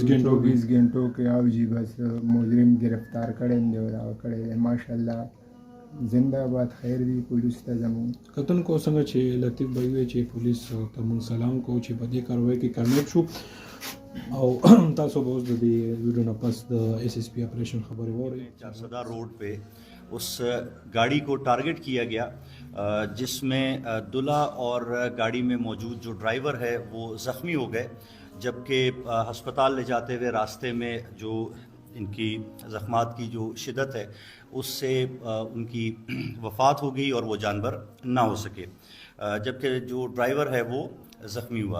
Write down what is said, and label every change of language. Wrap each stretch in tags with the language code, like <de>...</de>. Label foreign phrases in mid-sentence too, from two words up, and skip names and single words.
<ps>غنټو کې او جي بس مجرم گرفتار کړی دی او دغه کړی دی. ماشاءالله زنده باد، خیر دی پولیس ته زموږ. کتونکو څنګه چې لطیف بھائی وایي چې پولیس ته موږ سلام کوو چې په دې کاروایي کې کامیاب شو او تاسو به اوس د دې ویډیو نه پس د ایس ایس پی آپریشن خبرې واورئ.</ps> <ur>400 روڈ پہ اس گاڑی کو ٹارگٹ کیا گیا جس میں دلہا اور گاڑی میں موجود جو ڈرائیور ہے وہ زخمی ہو گئے، جبکہ ہسپتال لے جاتے ہوئے راستے میں جو ان کی زخمات کی جو شدت ہے اس سے ان کی وفات ہو گئی اور وہ جانور نہ ہو سکے، جبکہ جو ڈرائیور ہے وہ زخمی ہوا.</ur>